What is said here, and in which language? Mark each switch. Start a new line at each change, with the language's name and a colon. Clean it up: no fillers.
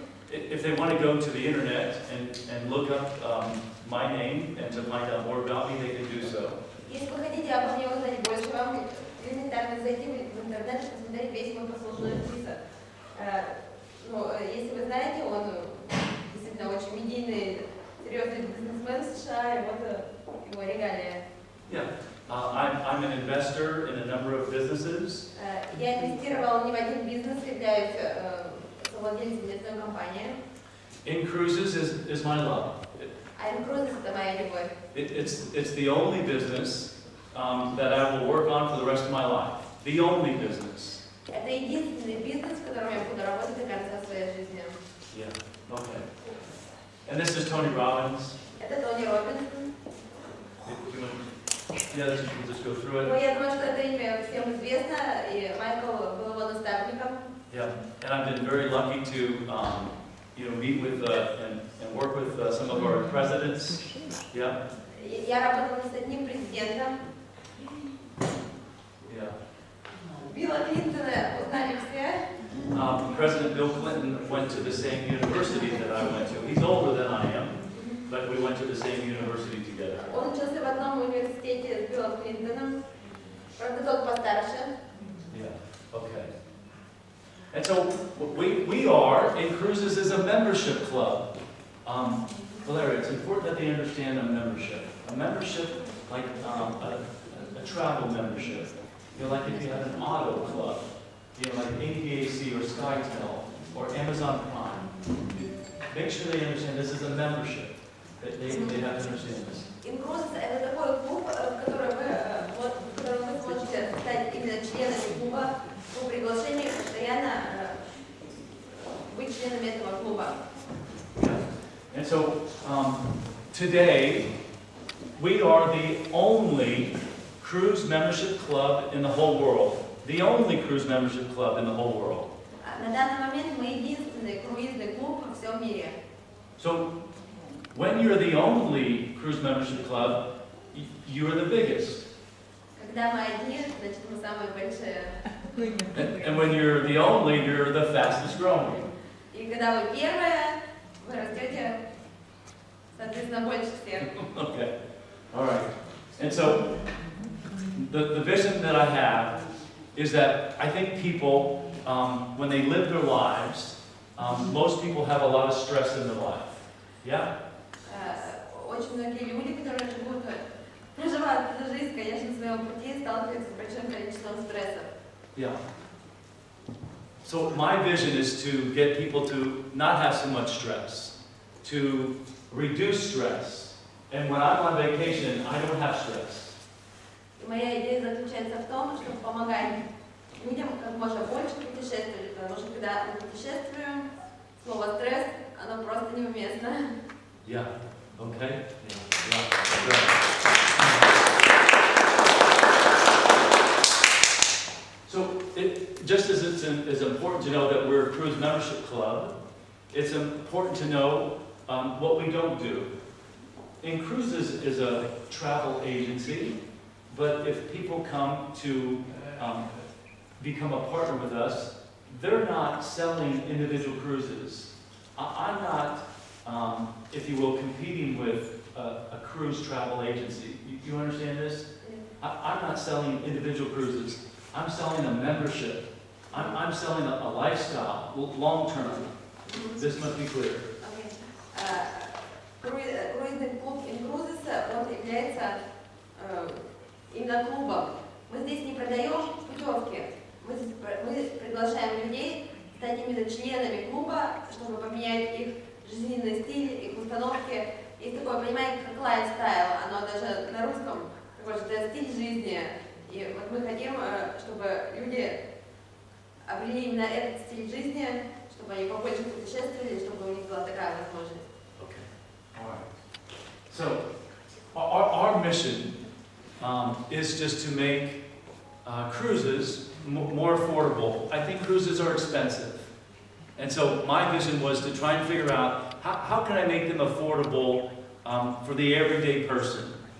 English: If they want to go to the internet and look up my name and to find out more about me, they can do so.
Russian: Если вы хотите обо мне узнать больше, вам элементарно зайти в интернет и посмотреть весь мой послужной список. Если вы знаете, он действительно очень медийный, серьезный бизнесмен в США, и вот его регалия.
English: Yeah, I'm an investor in a number of businesses.
Russian: Я инвестировал не в один бизнес, являюсь совладельцем одной компании.
English: Incruises is my love.
Russian: Incruises это моя любовь.
English: It's the only business that I will work on for the rest of my life. The only business.
Russian: Это единственный бизнес, в котором я буду работать до конца своей жизни.
English: Yeah. Okay. And this is Tony Robbins. Это Тони Роббинс. Yeah, we'll just go through Ну, it.
Russian: я думаю, что это имя всем известно, и Майкл был его наставником.
English: Yeah, and I've been very lucky to, meet with and work with some of our presidents. Yeah.
Russian: Я работала с одним президентом.
English: Yeah.
Russian: Билла Клинтона узнали все.
English: President Bill Clinton went to the same university that I went to. He's older than I am, but we went to the same university together.
Russian: Он учился в одном университете с Биллом Клинтоном. Правда, тот постарше.
English: Yeah. Okay. And so we are, Incruises is a membership club. Valeria, it's important that they understand a membership. A membership like a travel membership. Like if you have an auto club, like APAC or SkyTel or Amazon Prime. Make sure they understand this is a membership. They have to understand this.
Russian: Incruises это такой клуб, в котором вы сможете стать именно членами клуба по приглашению постоянно быть членами этого клуба.
English: And so today we are the only cruise membership club in the whole world. The only cruise membership club in the whole world.
Russian: На данный момент мы единственный круизный клуб во всем мире.
English: So when you're the only cruise membership club, you are the biggest.
Russian: Когда мы одни, значит мы самые большие.
English: And when you're the only, you're the fastest growing.
Russian: И когда вы первые, вы растете, соответственно, больше всех.
English: Okay, all right. And so, the vision that I have is that I think people, when they live their lives, most people have a lot of stress in their life. Yeah?
Russian: Очень многие люди, которые живут, проживают эту жизнь, конечно, на своем пути, сталкиваются с большим количеством стрессов.
English: Yeah. So my vision is to get people to not have so much stress, to reduce stress. And when I'm on vacation, I don't have stress.
Russian: И моя идея заключается в том, чтобы помогать людям как можно больше путешествовать, потому что когда мы путешествуем, слово стресс, оно просто неуместно.
English: Yeah. Okay. Yeah. Great. So, just as it's important to know that we're a cruise membership club, it's important to know what we don't do. Incruises is a travel agency, but if people come to become a partner with us, they're not selling individual cruises. I'm not, if you will, competing with a cruise travel agency. You understand this? I'm not selling individual cruises. I'm selling a membership. I'm selling a lifestyle, long-term. This must be clear.
Russian: Круизный клуб Incruises, он является именно клубом. Мы здесь не продаем путевки. Мы приглашаем людей стать именно членами клуба, чтобы поменять их жизненный стиль, их установки. Есть такое понимание, как лайфстайл, оно даже на русском такой же, это стиль жизни. И вот мы хотим, чтобы люди обрели именно этот стиль жизни, чтобы они побольше путешествовали, чтобы у них была такая возможность.
English: Okay. All right. So, our mission is just to make cruises more affordable. I think cruises are expensive. And so my vision was to try and figure out how can I make them affordable for the everyday person?